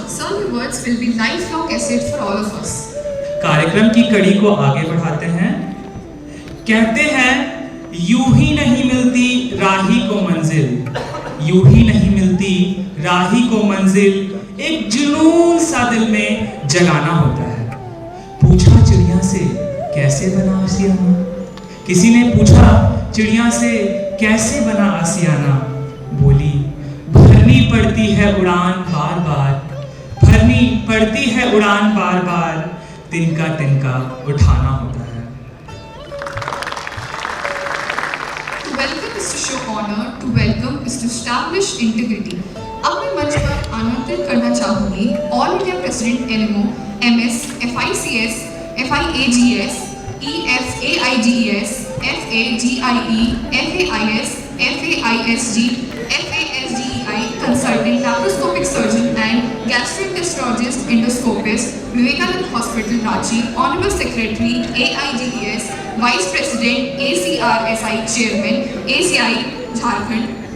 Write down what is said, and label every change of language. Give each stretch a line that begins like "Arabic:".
English: Sir, your words will be lifelong asset for all of us.
Hindi: कार्यक्रम की कड़ी को आगे बढ़ाते हैं। कहते हैं यूं ही नहीं मिलती राही को मंजिल, यूं ही नहीं मिलती राही को मंजिल, एक जुनून सा दिल में जगाना होता है। पूछा चिड़िया से कैसे बना आसियाना, किसी ने पूछा चिड़िया से कैसे बना आसियाना, बोली भरनी पड़ती है उड़ान बार बार, भरनी पड़ती है उड़ान बार बार, तिनका तिनका उठाना होता है।
English: To welcome is to show honor, to welcome is to establish integrity.
Hindi: अब मैं मंच पर आमंत्रित करना चाहूंगी
English: All India president NMO, MS, FICS, FIAGS, EFAIDES, FAGIE, FAIS, FAISG, FASDEI, consultant laparoscopic surgeon and gastroenterologist endoscopist, Vivekanand Hospital, Ranchi, Honorable Secretary, AIDS, Vice President, ACRSI Chairman, ACI, Jharkhand.